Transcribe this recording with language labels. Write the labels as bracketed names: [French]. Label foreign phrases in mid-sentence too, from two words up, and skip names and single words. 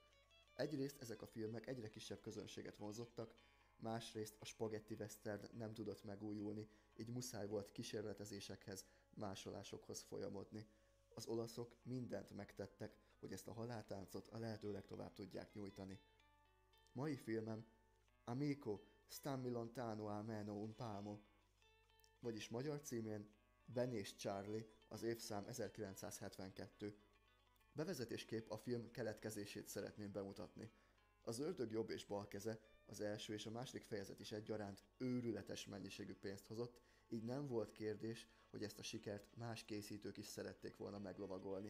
[Hungarian] Egyrészt ezek a filmek egyre kisebb közönséget vonzottak, másrészt a spagetti western nem tudott megújulni, így muszáj volt kísérletezésekhez, másolásokhoz folyamodni. Az olaszok mindent megtettek, hogy ezt a haláltáncot a lehető legtovább tudják nyújtani. Mai filmem Amico, stammi lontano almeno un palmo, vagyis magyar címén Ben és Charlie, az évszám 1972. Bevezetésképp a film keletkezését szeretném bemutatni. Az ördög jobb és bal keze, az első és a második fejezet is egyaránt őrületes mennyiségű pénzt hozott, így nem volt kérdés, hogy ezt a sikert más készítők is szerették volna meglovagolni.